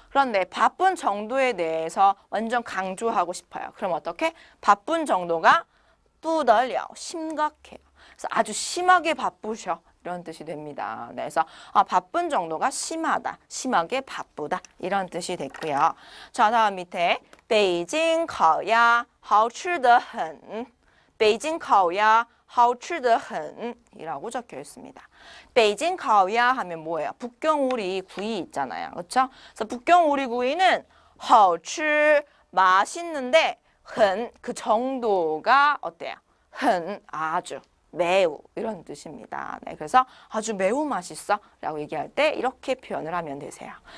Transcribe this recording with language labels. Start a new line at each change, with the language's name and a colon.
Korean: 그런데 바쁜 정도에 대해서 완전 강조하고 싶어요. 그럼 어떻게? 바쁜 정도가 不得了, 심각해요. 그래서 아주 심하게 바쁘셔. 이런 뜻이 됩니다. 네, 그래서 바쁜 정도가 심하다, 심하게 바쁘다 이런 뜻이 됐고요. 자, 다음 밑에
Chinese: 北京烤鸭好吃得很. 北京烤鸭好吃得很
Korean: 이라고 적혀 있습니다. 北京烤鸭 하면 뭐예요? 북경오리 구이 있잖아요. 그렇죠? 그래서 북경오리 구이는 好吃 맛있는데 很 그 정도가 어때요? 很 아주 매우 이런 뜻입니다. 네, 그래서 아주 매우 맛있어 라고 얘기할 때 이렇게 표현을 하면 되세요.